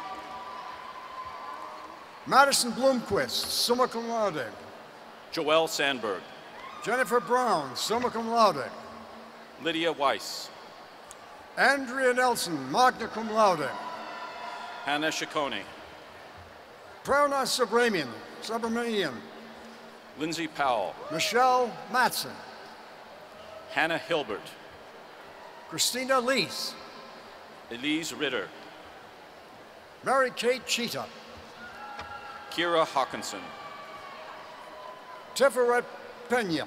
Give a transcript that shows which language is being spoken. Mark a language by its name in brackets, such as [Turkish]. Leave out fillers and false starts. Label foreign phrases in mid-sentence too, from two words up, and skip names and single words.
[English] Madison Bloomquist, [Latin] summa cum laude. [English] Joelle Sandberg. Jennifer Brown, [Latin] summa cum laude. [English] Lydia Weiss. Andrea Nelson, [Latin] magna cum laude. [English] Hannah Ciccone. Prerna Subramanian. Lindsay Powell. Michelle Matson. Hannah Hilbert. Christina Lees. Elise Ritter. Mary Kate Cheetah. Kira Hawkinson. Tiferet Pena.